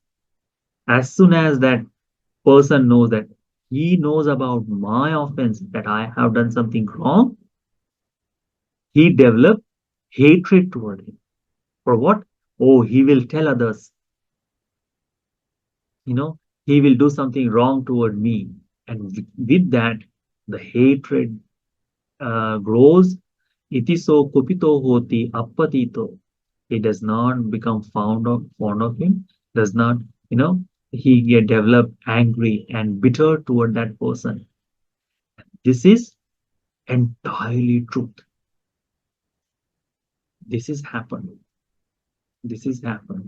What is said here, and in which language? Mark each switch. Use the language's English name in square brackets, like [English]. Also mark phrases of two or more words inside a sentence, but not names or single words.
[English] As soon as that person knows that he knows about my offense, that I have done something wrong, he developed hatred toward him. For what? Oh, he will tell others. He will do something wrong toward me. And with that, the hatred grows. [Pali] Itiso kupito hoti appatito. [English] He does not become fond of him, does not, he get developed angry and bitter toward that person. This is entirely truth. This is happened. This is happened.